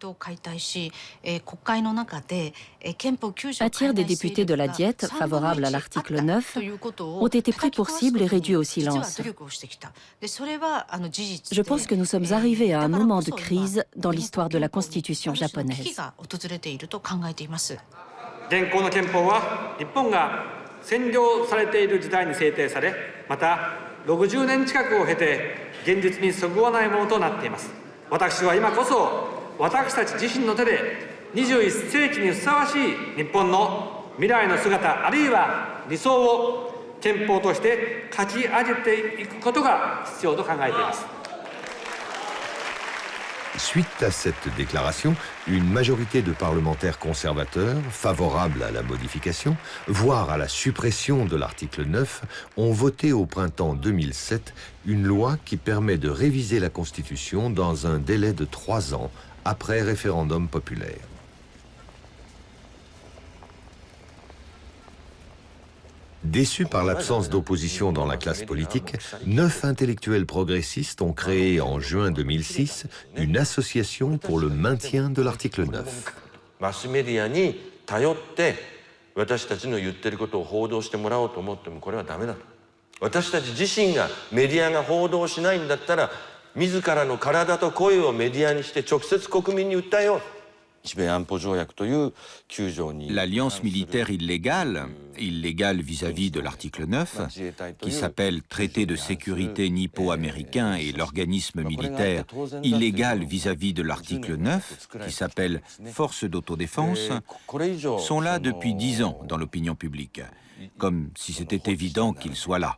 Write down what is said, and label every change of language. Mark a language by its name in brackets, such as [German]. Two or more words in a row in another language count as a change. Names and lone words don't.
[French] Un tiers des députés de la Diète, favorables à l'article 9, ont été pris pour cible et réduits au silence. Je pense que nous sommes arrivés à un moment de crise dans l'histoire de la Constitution japonaise. [Japanese] 現行の憲法は日本が占領されている時代に制定され、また60年近くを経て現実にそぐわないものとなっています。私は今こそ私たち自身の手で21世紀にふさわしい日本の未来の姿あるいは理想を憲法として書き上げていくことが必要と考えています。 [French] Suite à cette déclaration, une majorité de parlementaires conservateurs, favorables à la modification, voire à la suppression de l'article 9, ont voté au printemps 2007 une loi qui permet de réviser la Constitution dans un délai de 3 ans après référendum populaire. Déçus par l'absence d'opposition dans la classe politique, 9 intellectuels progressistes ont créé en juin 2006 une association pour le maintien de l'article 9. [Japanese] マスメディアに頼って私たちの言ってることを報道してもらおうと思ってもこれはダメだと。私たち自身がメディアが報道しないんだったら自らの体と声をメディアにして直接国民に訴えよう。 [French] L'alliance militaire illégale vis-à-vis de l'article 9, qui s'appelle Traité de sécurité nippo-américain et l'organisme militaire illégal vis-à-vis de l'article 9, qui s'appelle Force d'autodéfense, sont là depuis 10 ans dans l'opinion publique, comme si c'était évident qu'ils soient là.